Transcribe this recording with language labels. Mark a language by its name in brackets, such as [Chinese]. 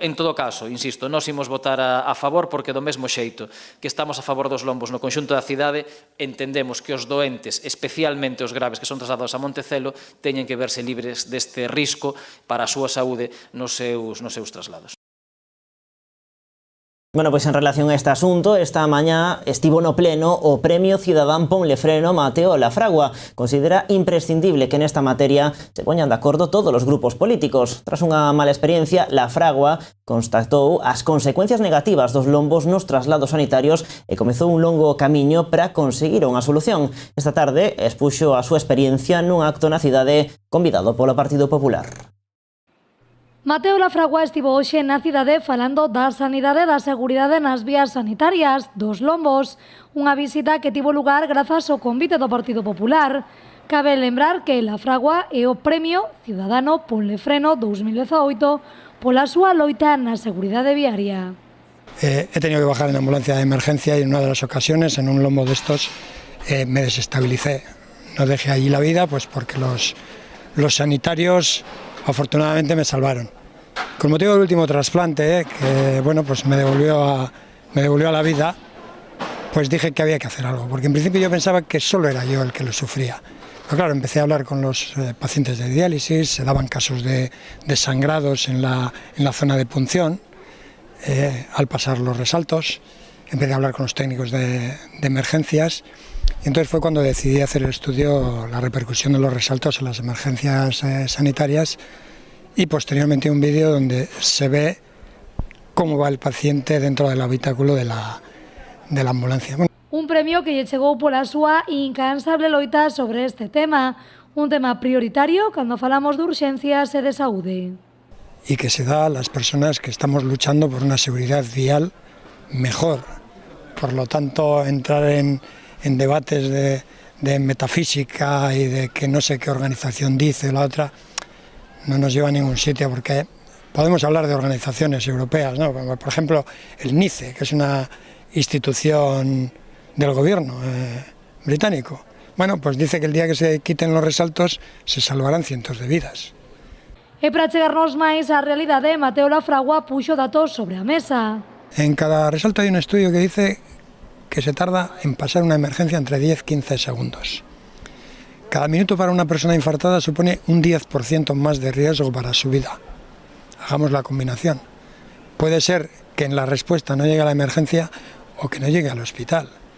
[Galician] En todo caso, insisto, nós imos votar a favor porque do mesmo xeito que estamos a favor dos lombos no conxunto da cidade, entendemos que os doentes, especialmente os graves que son trasladados a Montecelo, teñen que verse libres deste risco para a súa saúde nos seus traslados. Bueno, pois en relación a este asunto, esta mañá estivo no pleno o Premio Cidadán Ponle Freno Mateo Lafragua. Considera imprescindible que nesta materia se poñan de acordo todos os grupos políticos. Tras unha mala experiencia, Lafragua constatou as consecuencias negativas dos lombos nos traslados sanitarios e comezou un longo camiño para conseguir unha solución. Esta tarde expuxo a súa experiencia nun acto na cidade convidado polo Partido Popular. Mateo Lafragua estivo hoxe na cidade falando da sanidade e da seguridade nas vías sanitarias dos lombos, unha visita que tivo lugar grazas ao convite do Partido Popular. Cabe lembrar que Lafragua é o Premio Ciudadano Ponle Freno 2018 pola súa loita na seguridade viaria. [Spanish] He tenido que bajar en ambulancia de emergencia y en una de las ocasiones, en un lombo de estos, me desestabilicé. No dejé allí la vida pues porque los sanitarios afortunadamente me salvaron. Con motivo del último trasplante, que bueno, pues me devolvió a la vida, pues dije que había que hacer algo, porque en principio yo pensaba que solo era yo el que lo sufría. Pero claro, empecé a hablar con los pacientes de diálisis, se daban casos de sangrados en la zona de punción, al pasar los resaltos, empecé a hablar con los técnicos de emergencias, y entonces fue cuando decidí hacer el estudio, la repercusión de los resaltos en las emergencias sanitarias, y posteriormente un vídeo donde se ve cómo va el paciente dentro del habitáculo de la ambulancia. Bueno. [Galician] Un premio que lle chegou pola súa incansable loita sobre este tema, un tema prioritario cando falamos de urxencias e de saúde. [Spanish] Y que se da a las personas que estamos luchando por una seguridad vial mejor. Por lo tanto, entrar en debates de metafísica y de que no sé qué organización dice la otra, no nos lleva a ningún sitio, porque podemos hablar de organizaciones europeas, ¿no? Por ejemplo, el NICE, que es una institución del gobierno británico. Bueno, pues dice que el día que se quiten los resaltos se salvarán cientos de vidas. [Galician] E para chegarnos máis á realidade, Mateo Lafragua puxo datos sobre a mesa. [Spanish] En cada resalto hay un estudio que dice que se tarda en pasar una emergencia entre 10-15 segundos. Cada minuto para una persona infartada supone un 10% más de riesgo para su vida. Hagamos la combinación. Puede ser que en la respuesta no llegue a la emergencia o que no llegue al hospital.